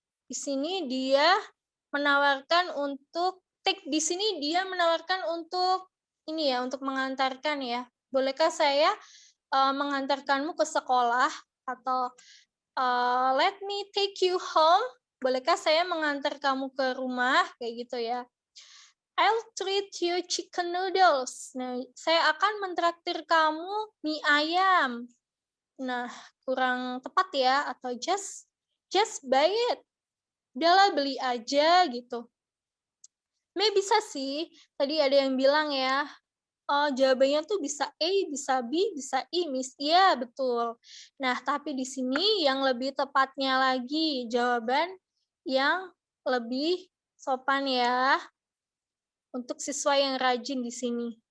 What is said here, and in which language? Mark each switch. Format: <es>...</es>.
<id>Di sini dia menawarkan untuk di sini dia menawarkan untuk ini ya, untuk mengantarkan ya. Bolehkah saya mengantarkanmu ke sekolah atau</id> <en>let me take you home?</en> <id>Bolehkah saya mengantar kamu ke rumah kayak gitu ya.</id> <en>I'll treat you chicken noodles.</en> <id>Nah, saya akan mentraktir kamu mie ayam. Nah, kurang tepat ya, atau</id> <en>just buy it.</en> <id>Udahlah beli aja gitu. Bisa sih, tadi ada yang bilang ya, oh jawabannya tuh bisa A, bisa B, bisa I, Miss. Iya, betul. Nah, tapi di sini yang lebih tepatnya lagi, jawaban yang lebih sopan ya, untuk siswa yang rajin di sini.</id>